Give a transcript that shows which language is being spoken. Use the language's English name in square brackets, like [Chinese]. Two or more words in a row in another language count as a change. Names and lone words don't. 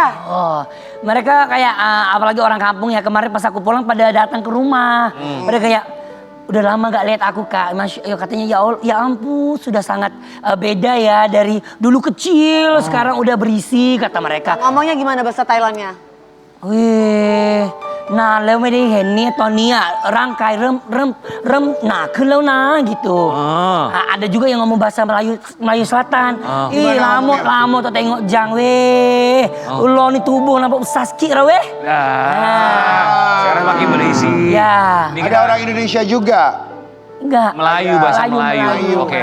[Indonesian] Oh, mereka kayak apalagi orang kampung ya, kemarin pas aku pulang pada datang ke rumah. Mereka kayak udah lama gak lihat aku Kak. Katanya ya ampun sudah sangat beda ya dari dulu kecil sekarang udah berisi kata mereka. Ngomongnya gimana bahasa Thailandnya? Wih, nah [Thai] แล้วไม่ได้เห็นเนี่ยตอนนี้อ่ะร่างกายเริ่มหนาขึ้นแล้วนะ gitu. [Indonesian] Ada juga yang ngomong bahasa Melayu Selatan. [Malay] Ih lamot tak tengok jang weh. Lo ni tubuh nampak besar sikit lah weh. [Indonesian] Sekarang makin berisi. Ya. Ini Ada kita orang Indonesia juga. Enggak. Melayu, bahasa Melayu. Oke.